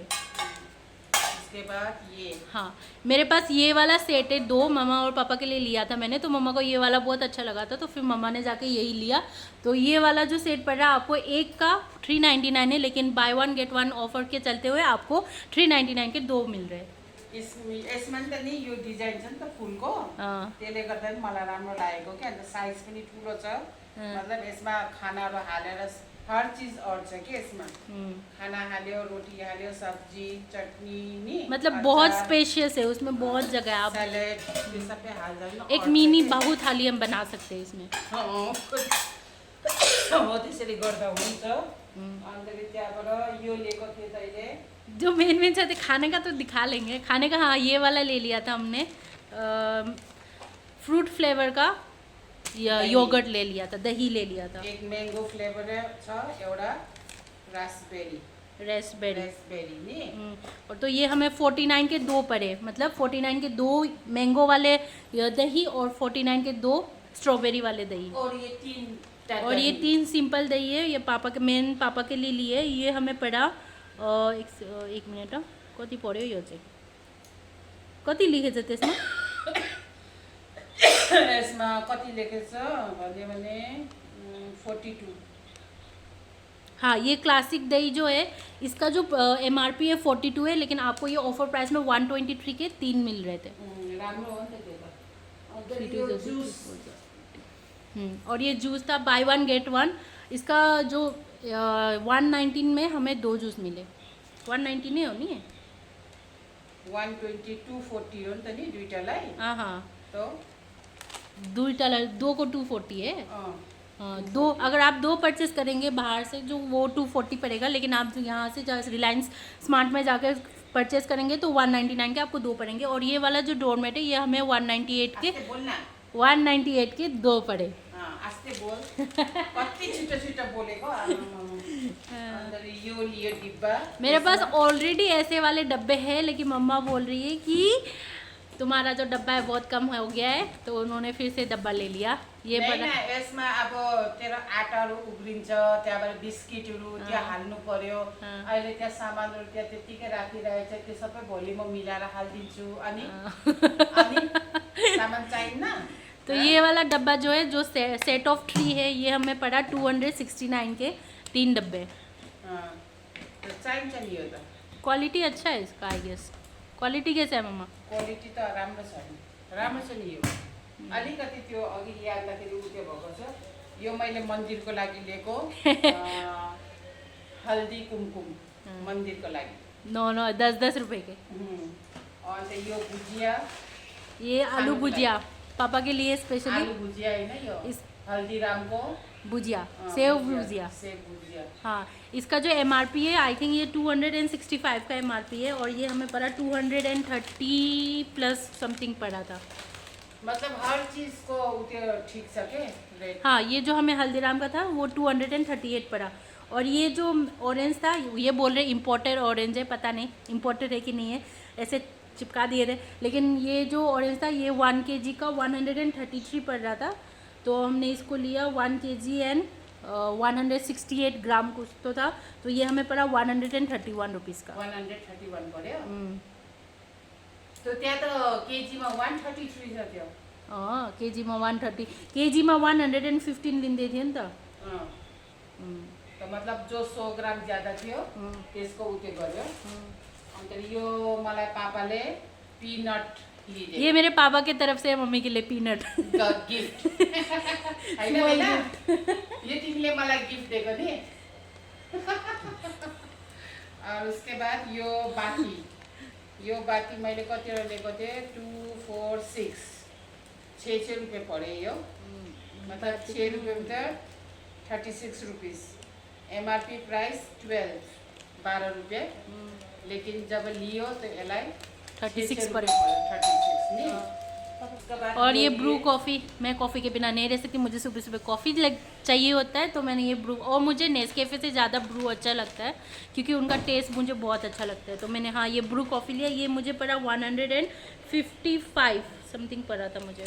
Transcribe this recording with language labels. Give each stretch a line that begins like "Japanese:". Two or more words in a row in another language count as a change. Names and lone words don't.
Hindi: उसके बाद ये हाँ, मेरे पास ये वाला सेट है 2, मम्मा और पापा के लिए लिया था मैंने, तो मम्मा को ये वाला बहुत अच्छा लगा था, तो फिर मम्मा ने जाके यही लिया। तो ये वाला जो सेट पड़ रहा है आपको एक का 399 है, लेकिन
English: buy 1 get 1 offer
Hindi: के चलते हुए आपको 399 के 2 मिल रहे हैं।
Nepali: यसमा त नि यो डिजाइन छ नि त फुलको, त्यसले गर्दा नि मलाई राम्रो लागेको के, अन्त साइज पनि ठुलो छ। मतलब यसमा खानाहरू हालेर
Hindi: हर चीज
Nepali: अट्छ के यसमा, खाना हाल्यो, रोटी हाल्यो, सब्जी चटनी नि,
Hindi: मतलब बहुत स्पेशियस है, उसमें बहुत जगह है, आप
Nepali: सैलेड ये सबै हाल्दा नि
Hindi: एक मिनी बाहु थाली हम बना सकते हैं इसमें।
Nepali: हो त्यसरी गर्दा हुन्छ। अन्त त्यहाँबाट यो लिएको थिएँ तैँले
Hindi: जो मेन चाहते खाने का तो दिखा लेंगे, खाने का हाँ ये वाला ले लिया था हमने,
English: fruit flavor
Hindi: का या योगर्ट ले लिया था, दही ले लिया था।
Nepali: एक
English: mango flavor
Nepali: छ, एउटा रास्पबेरी नि।
Hindi: और तो ये हमें 49 के 2 पड़े, मतलब 49 के 2 मैंगो वाले दही और 49 के 2 स्ट्रॉबेरी वाले दही। और ये 3 सिंपल दही है, ये पापा के मेन पापा के लिए लिए। ये हमें पड़ा एक मिनट
Nepali: कति पऱ्यो यो चाहिँ, कति लेखेछ त्यसमा? यसमा कति लेखेछ भने 42।
Hindi: हाँ, ये क्लासिक दही जो है इसका जो MRP है 42 है, लेकिन आपको ये
English: offer price
Hindi: में 123 के 3 मिल रहे थे।
Nepali: राम्रो हो नि त त्यो त।
Hindi: और ये जूस था
English: buy 1 get 1,
Hindi: इसका जो 119 में हमें 2 जूस मिले। 190 नहीं होनी है,
Nepali: 120 240 हो नि त नि दुईटालाई।
Hindi: हाँ तो
Nepali: दुईटालाई 2 को 240 है।
Hindi: हाँ, 2 अगर आप 2 परचेस करेंगे बाहर से जो वो 240 पड़ेगा, लेकिन आप यहाँ से जैसे रिलायंस स्मार्ट में जाकर परचेस करेंगे तो 199 के आपको 2 पड़ेंगे। और ये वाला जो डोरमेट है ये हमें 198 के 2 पड़े।
Nepali: आस्ते बोल, कति छिटो बोलेको। अंदर यो लियो डिब्बा।
Hindi: मेरे पास ऑलरेडी ऐसे वाले डब्बे हैं, लेकिन मम्मा बोल रही है कि तुम्हारा जो डब्बा है बहुत कम हो गया है, तो उन्होंने फिर से डब्बा ले लिया। ये
Nepali: बड़ा यसमा अब तेरो आटाहरु उब्रिन्छ, त्यहाँबाट बिस्किटहरु त्यहाँ हाल्नु पर्यो। अहिले त्यहाँ सामानहरु त्यहाँ त्यतिकै राखिरहेछ, त्यो सबै भोलि म मिलाएर हाल्दिन्छु। अनि सामान चाहिन्न।
Hindi: तो ये वाला डब्बा जो है, जो
English: set of 3
Hindi: है, ये हमें पड़ा 269 के 3 डब्बे।
Nepali: तो चाहिन्छ नि यो त।
Hindi: क्वालिटी अच्छा है इसका,
English: I guess.
Hindi: क्वालिटी कैसे है मम्मा?
Nepali: क्वालिटी त राम्रो छ नि, राम्रो छ नि यो। अलिकति त्यो अघि ल्याउँदाखेरि उठ्यो भएको छ। यो मैले मन्दिरको लागि लिएको, हल्दी कुमकुम मन्दिरको लागि।
Hindi: नो 10-10 रुपए के।
Nepali: अन्त यो भुजिया,
Hindi: ये आलू भुजिया पापा के लिए स्पेशली।
Nepali: आलू भुजिया हैन यो, इस हल्दीरामको भुजिया,
Hindi: सेव भुजिया। हाँ, इसका जो MRP है
English: I think
Hindi: ये 265 का MRP है, और ये हमें पड़ा 230
English: plus something
Hindi: पड़ा था। मतलब हर चीज को
Nepali: उते ठीक छ के रेट।
Hindi: हाँ, ये जो हमें हल्दीराम का था वो 238 पड़ा। और ये जो ऑरेंज था, ये बोल रहे इम्पोर्टेड ऑरेंज है, पता नहीं इम्पोर्टेड है कि नहीं है, ऐसे चिपका दिए थे। लेकिन ये जो ऑरेंज था ये 1 kg का 133 पड़ रहा था, तो हमने इसको लिया 1 kg एंड 168 ग्राम कुछ तो था, तो ये हमें पड़ा 131 रुपीज़ का।
Nepali: 131 पऱ्यो। तो त्यहाँ त केजीमा 133 छ त्यो। केजीमा 130, केजीमा 115 लिँदै थियो नि त।
Hindi: तो मतलब जो 100 ग्राम ज्यादा
Nepali: थियो त्यसको उते गर्यो। अन्त यो मलाई पापाले पीनट लिदे।
Hindi: ये मेरे पापा के तरफ से मम्मी के लिए पीनट
Nepali: गिफ्ट हैन ये तिमीले मलाई गिफ्ट दिएको नि। और उसके बाद यो बाकी यो बाटी मैले कतिवटा लिएको थिएँ 2 4 6 6 रुपियाँ पऱ्यो यो मतलब 6 रुपियाँ में 36 रुपीस
English: MRP price
Nepali: 12 रुपियाँ
Hindi: लेकिन जब
Nepali: लियो तो यसलाई 36 पऱ्यो
Hindi: पड़े। 36 नहीं उसके बाद और ये ब्रू कॉफ़ी, मैं कॉफ़ी के बिना नहीं रह सकती, मुझे सुबह सुबह कॉफ़ी चाहिए होता है, तो मैंने ये ब्रू, और मुझे नेस्कैफ़े से ज़्यादा ब्रू अच्छा लगता है क्योंकि उनका टेस्ट मुझे बहुत अच्छा लगता है, तो मैंने हाँ ये ब्रू कॉफ़ी लिया। ये मुझे पड़ा 155 समथिंग पड़ा था मुझे।